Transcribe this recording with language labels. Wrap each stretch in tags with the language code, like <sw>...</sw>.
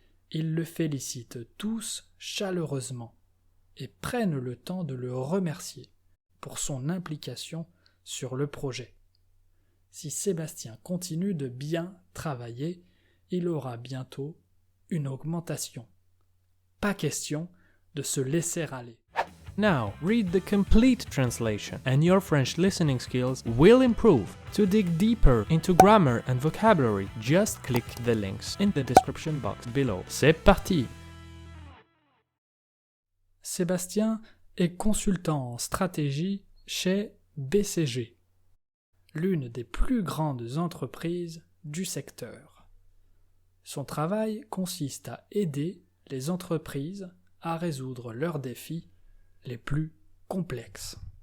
<fr>Ils le félicitent tous chaleureusement et prennent le temps de le remercier pour son implication sur le projet. Si Sébastien continue de bien travailler, il aura bientôt une augmentation. Pas question de se laisser aller.</fr> <en>Now, read the complete translation, and your French listening skills will improve. To dig deeper into grammar and vocabulary, just click the links in the description box below.</en> <fr>C'est parti! Sébastien est consultant en stratégie chez BCG, l'une des plus grandes entreprises du secteur. Son travail consiste à aider les entreprises à résoudre leurs défis les plus complexes.</fr>